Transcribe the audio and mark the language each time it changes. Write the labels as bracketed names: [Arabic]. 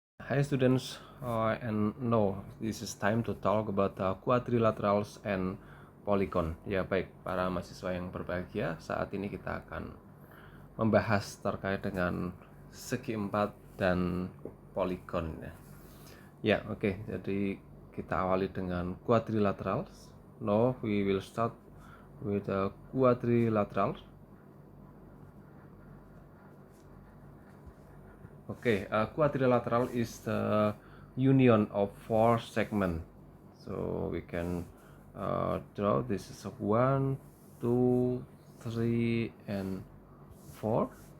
[English] Hi students, and no, this is time to talk about quadrilaterals and polygon. [Indonesian] Ya baik, para mahasiswa yang berbahagia, saat ini kita akan membahas terkait dengan segi empat dan polygon. Ya, oke. Jadi kita awali dengan quadrilaterals. [English] No, we will start with the quadrilateral. Okay, quadrilateral is the union of four segments. So we can draw this is a 1, 2, 3, and 4.